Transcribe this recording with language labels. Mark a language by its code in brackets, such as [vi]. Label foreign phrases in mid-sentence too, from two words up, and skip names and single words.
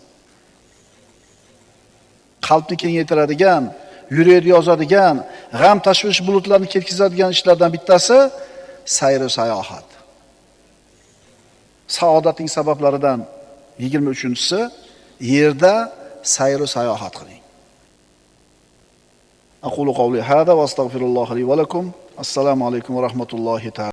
[uz] Qalbni kengaytiradigan, yurakni yozadigan, g'am tashvish bulutlarini ketkizadigan ishlardan bittasi sayr-u sayohat. Saodatning sabablaridan 23-si yerda sayr-u sayohat qiling. [ar] أقول قولي هذا وأستغفر الله لي ولكم. السلام عليكم ورحمة الله تعالى.